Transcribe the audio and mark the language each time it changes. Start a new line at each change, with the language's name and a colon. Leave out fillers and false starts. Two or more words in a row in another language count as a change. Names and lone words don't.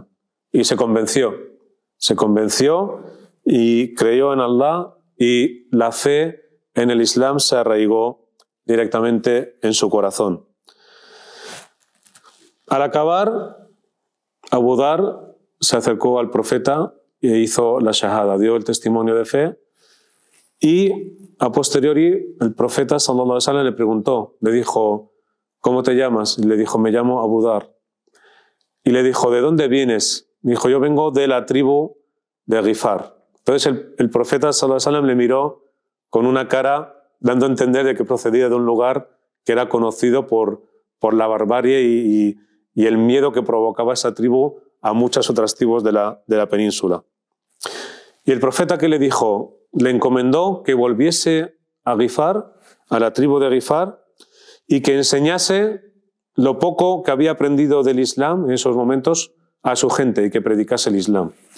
Spanish: Y se convenció y creyó en Allah, y la fe en el Islam se arraigó directamente en su corazón. Al acabar, Abu Dhar se acercó al profeta e hizo la shahada, dio el testimonio de fe, y a posteriori el profeta
Arabic: صلى الله عليه وسلم
Spanish: le preguntó, le dijo, ¿cómo te llamas? Y le dijo, me llamo Abu Dhar. Y le dijo, ¿de dónde vienes? Dijo, yo vengo de la tribu de Ghifar. Entonces el profeta
Arabic: صلى الله عليه وسلم
Spanish: le miró con una cara dando a entender de que procedía de un lugar que era conocido por la barbarie y el miedo que provocaba esa tribu a muchas otras tribus de la península. Y el profeta, que le dijo, le encomendó que volviese a Ghifar, a la tribu de Ghifar, y que enseñase lo poco que había aprendido del Islam en esos momentos a su gente, y que predicase el Islam.